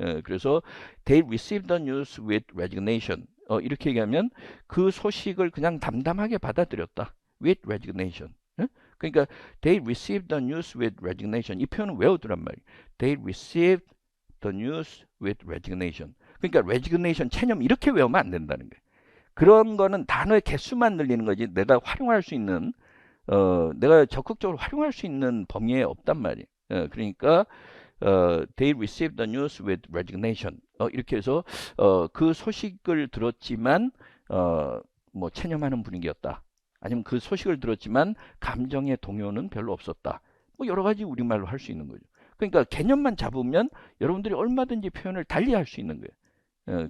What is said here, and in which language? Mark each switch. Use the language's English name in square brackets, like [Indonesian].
[Korean] 그래서 [English] they received the news with resignation [Korean] 이렇게 얘기하면 그 소식을 그냥 담담하게 받아들였다. [English] with resignation. [Korean] 그러니까 [English] they received the news with resignation. [Korean] 이 표현은 외우두란 말이에요. [English] They received the news with resignation. [Korean] 그러니까 resignation 체념 이렇게 외우면 안 된다는 거예요. 그런 거는 단어의 개수만 늘리는 거지 내가 활용할 수 있는 내가 적극적으로 활용할 수 있는 범위에 없단 말이에요. 그러니까 [English] they received the news with resignation. [Korean] 이렇게 해서 그 소식을 들었지만 뭐 체념하는 분위기였다. 아니면 그 소식을 들었지만 감정의 동요는 별로 없었다. 뭐 여러 가지 우리말로 할 수 있는 거죠. 그러니까 개념만 잡으면 여러분들이 얼마든지 표현을 달리 할 수 있는 거예요.